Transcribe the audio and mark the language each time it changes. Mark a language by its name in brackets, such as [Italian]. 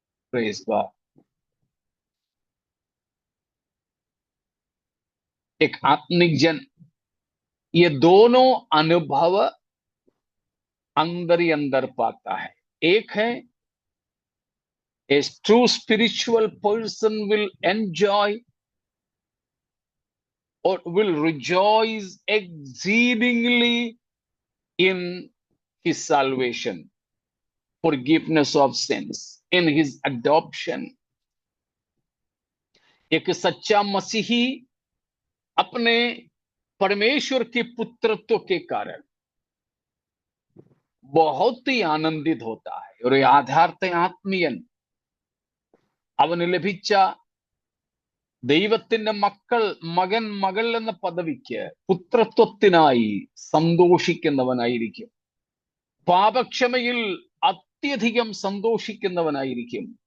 [Hindi] Praise God. एक आत्मिक जन ये दोनों अनुभव अंदर ही अंदर पाता है। एक है [English] a true spiritual person will enjoy or will rejoice exceedingly in his salvation, forgiveness of sins, in his adoption. [Hindi] एक सच्चा मसीही अपने परमेश्वर के पुत्रत्व के कारण बहुत ही आनंदित होता है। [Malayalam] और യാഥാർത്ഥ ആത്മീയൻ അവന് ലഭിച്ച ദൈവത്തിന്റെ മകൻ മകൾ എന്ന പദവിക്ക് പുത്രത്വത്തിനായി സന്തോഷിക്കുന്നവനായിരിക്കും. പാപക്ഷമയിൽ അത്യധികം സന്തോഷിക്കുന്നവനായിരിക്കും.